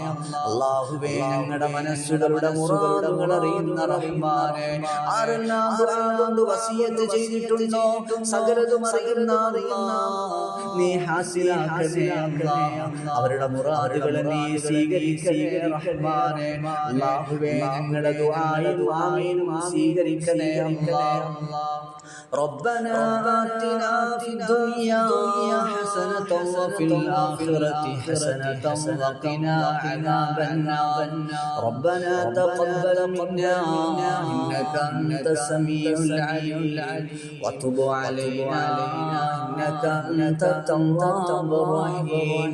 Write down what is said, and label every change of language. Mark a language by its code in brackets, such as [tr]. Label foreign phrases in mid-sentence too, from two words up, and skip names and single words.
[ml] അല്ലാഹുവേ, ഞങ്ങളുടെ മനസ്സുകളുടെ മുറാദുകൾ അറിയുന്ന റഹ്മാനേ, ആരെല്ലാം ദുആ കൊണ്ട് വസിയത്ത് ചെയ്തിട്ടുണ്ടോ സകലതും അറിയുന്ന അല്ലാഹ്, നീ ഹാസിലാക്കണേ അല്ലാഹ്. അവരുടെ മുറാദുകളെ നീ സ്വീകരിക്കണേ റഹ്മാനേ. അല്ലാഹുവേ, ഞങ്ങളുടെ ദുആയും ആമീനും സ്വീകരിക്കണേ അല്ലാഹ്. [ar] ربنا آتنا في الدنيا حسنة وفي الآخرة حسنة وقنا عذاب النار. ربنا تقبل منا إنك أنت السميع العليم وتب علينا إنك أنت التواب الرحيم.